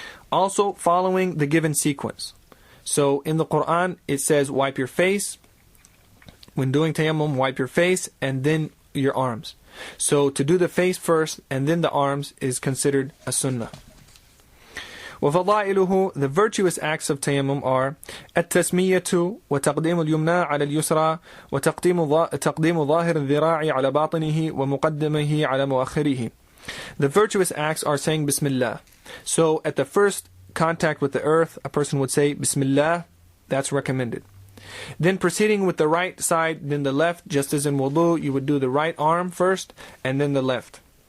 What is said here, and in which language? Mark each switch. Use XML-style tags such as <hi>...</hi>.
<en>Also, following the given sequence. So in the Quran, it says wipe your face. When doing tayammum, wipe your face and then your arms. So to do the face first and then the arms is considered a sunnah.</en> <ar>وفضائله,</ar> <en>the virtuous acts of tayammum are</en> <ar>التسمية وتقديم اليمنى على اليسرى وتقديم ظاهر الذراع على باطنه ومقدمه على مؤخره.</ar> <en>The virtuous acts are saying Bismillah. So at the first contact with the earth, a person would say Bismillah. That's recommended. Then proceeding with the right side, then the left, just as in wudu, you would do the right arm first and then the left.</en>